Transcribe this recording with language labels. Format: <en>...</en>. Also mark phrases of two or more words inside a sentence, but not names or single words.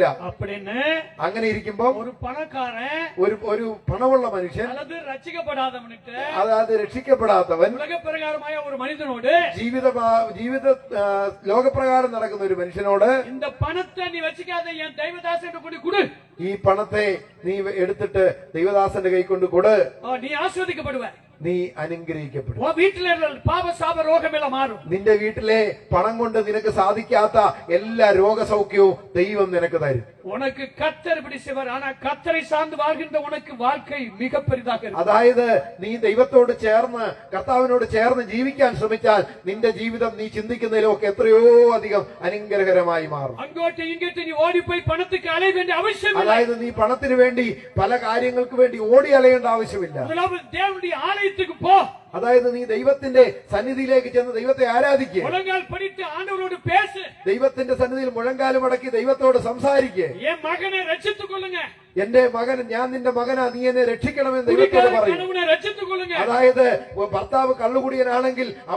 <ml>അങ്ങനെ ഇരിക്കുമ്പോ ഒരു പണമുള്ള മനുഷ്യൻ, അതായത് രക്ഷിക്കപ്പെടാത്തവൻ, ജീവിത ലോകപ്രകാരം നടക്കുന്ന ഒരു മനുഷ്യനോട് ഈ പണത്തെ നീ എടുത്തിട്ട് ദൈവദാസന്റെ കൈ കൊണ്ട് കൊട്, നീ ആസ്വദിക്കപ്പെടുവ, നീ അനുഗ്രഹിക്കപ്പെടും.</ml> <ta>உன் வீட்டுல இருக்கிற பாவ சாப ரோகம் எல்லாம் மாறும்.</ta> <ml>നിന്റെ വീട്ടിലെ പണം കൊണ്ട് നിനക്ക് സാധിക്കാത്ത എല്ലാ രോഗസൗഖ്യവും ദൈവം നിനക്ക് തരും.</ml> <ta>உனக்கு கர்த்தர் இப்படி செய்வார். ஆனா கர்த்தரை சார்ந்து வாழ்கின்ற உனக்கு வாழ்க்கை மிக பெரிதாக இருக்கும்.</ta> <ml>അതായത് നീ ദൈവത്തോട് ചേർന്ന് കർത്താവിനോട് ചേർന്ന് ജീവിക്കാൻ ശ്രമിച്ചാൽ നിന്റെ ജീവിതം നീ ചിന്തിക്കുന്നതിലൊക്കെ എത്രയോ അധികം അനുഗ്രഹകരമായി മാറും.</ml> <ta>அங்கோட்டு இங்கிட்டு நீ ஓடி போய் பணத்துக்கு அலைய வேண்டிய அவசியம் இல்லை.</ta> <ml>അതായത് നീ പണത്തിന് വേണ്ടി പല കാര്യങ്ങൾക്ക് വേണ്ടി ഓടി അലയേണ്ട ആവശ്യമില്ല.</ml> <ta>முதலாவது தேவனுடைய ஆலயத்துக்கு போ.</ta> <ml>അതായത് നീ ദൈവത്തിന്റെ സന്നിധിയിലേക്ക് ചെന്ന് ദൈവത്തെ ആരാധിക്കുക.</ml> <ta>முழங்கால் படிட்டு ஆண்டவரோடு பேசு.</ta> <ml>ദൈവത്തിന്റെ സന്നിധിയിൽ മുഴങ്കാലും മടക്കി ദൈവത്തോട് സംസാരിക്കുക.</ml> <ta>என் மகனை ரட்சித்துக் கொள்ளுங்க.</ta> <ml>എന്റെ മകൻ, ഞാൻ നിന്റെ മകനാ, നീ എന്നെ രക്ഷിക്കണമെന്ന് ദൈവത്തോട് പറയും.</ml> <ta>ரட்சித்துக் கொள்ளுங்க.</ta> <ml>അതായത് ഭർത്താവ് കള്ളുകുടിയനാണെങ്കിൽ</ml>